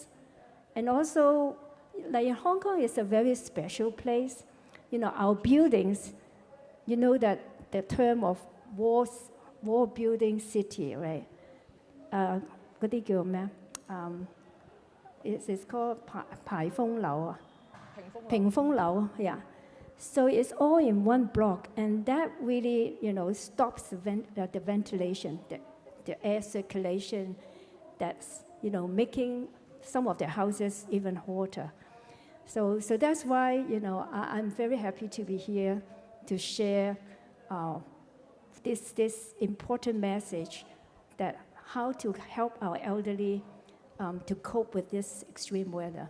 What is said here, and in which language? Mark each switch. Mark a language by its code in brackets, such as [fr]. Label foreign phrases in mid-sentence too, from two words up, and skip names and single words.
[en] And also, Hong Kong is a very special place. Our buildings, that the term of wall building city, right? It's called [yue] 排風樓啊，屏風樓, [en] yeah. So it's all in one block, and that really, stops the ventilation, the air circulation. That's, making some of the houses even hotter. So that's why, I'm very happy to be here to share this important message that how to help our elderly to cope with this extreme weather.